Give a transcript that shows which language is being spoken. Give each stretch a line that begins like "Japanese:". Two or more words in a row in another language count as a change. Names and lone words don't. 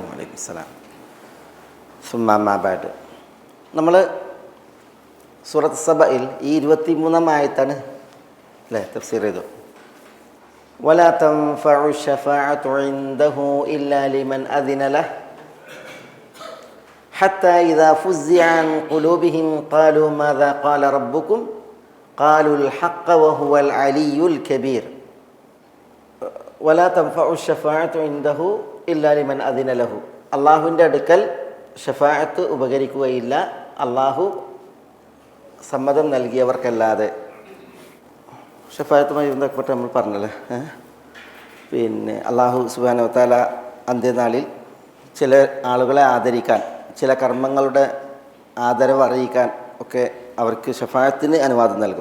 Arabic: وعليكم السلام. ثم أما بعد.
Malayalam: നമ്മൾ സൂറത്ത് സബയിൽ ഈ 23-ാം ആയത്താണ് അല്ലേ തഫ്സീർ ചെയ്തു.
Arabic: ولا تنفع الشفاعة عنده إلا لمن أذن له حتى إذا فزع عن قلوبهم قالوا ماذا قال ربكم قالوا الحق وهو العلي الكبير ولا تنفع الشفاعة عنده إلا لمن أذن له.
Malayalam: അള്ളാഹുവിൻ്റെ അടുക്കൽ ഷഫാഅത്ത് ഉപകരിക്കുകയില്ല അള്ളാഹു സമ്മതം നൽകിയവർക്കല്ലാതെ. ഷഫാഅത്തുമായി ബന്ധപ്പെട്ട് നമ്മൾ പറഞ്ഞല്ലേ, പിന്നെ അള്ളാഹു
Arabic: سبحانه وتعالى
Malayalam: അന്ത്യനാളിൽ ചില ആളുകളെ ആദരിക്കാൻ, ചില കർമ്മങ്ങളുടെ ആദരവ് അറിയിക്കാൻ ഒക്കെ അവർക്ക് ഷഫാഅത്തിന് അനുവാദം നൽകും.